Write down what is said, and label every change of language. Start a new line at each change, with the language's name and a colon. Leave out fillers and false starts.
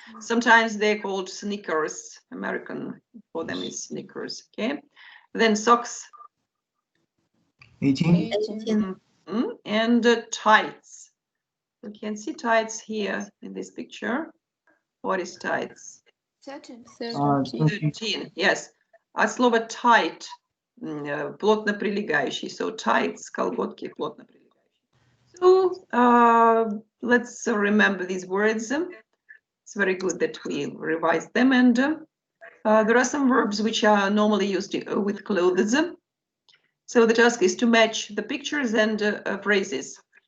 English: Sometimes they're called sneakers. American for them is sneakers. Okay. Then socks. 18. 18. And tights. You can see tights here in this picture. What is tights? 13. 13, yes.
Russian: От слова tight, плотно прилегающий. So tights, колготки плотно прилегающие.
English: So let's remember these words. It's very good that we revise them. And there are some verbs which are normally used with clothes. So the task is to match the pictures and phrases.